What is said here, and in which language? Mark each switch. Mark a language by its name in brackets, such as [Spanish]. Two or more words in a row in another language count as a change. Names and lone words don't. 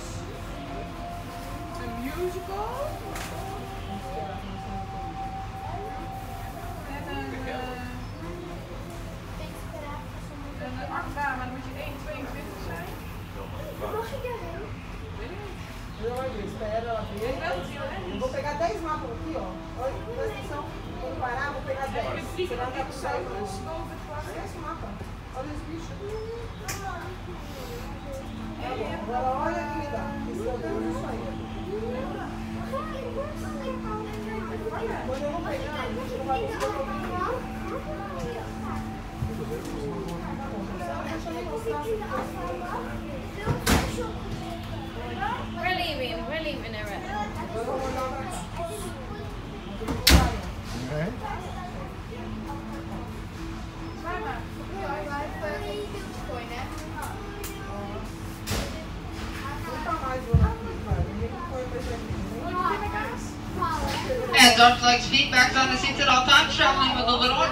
[Dutch] Een musical. En een achtbaan, maar dan moet je 1,22 zijn. Mag ik erin? Weet ik niet. [Portuguese] Espera, eu vou pegar 10 mapas aqui, ó. Olha, presta atenção. Quando parar, vou pegar 10. Você vai dar pro céu. Esquece o mapa. Olha os bichos. Agora olha aqui, dá. Isso eu tenho isso aí. Quando eu vou pegar, a gente não vai buscar o [English] We're leaving it right. Okay. Hands on flex, feet back on the seats at all times, traveling with a little one.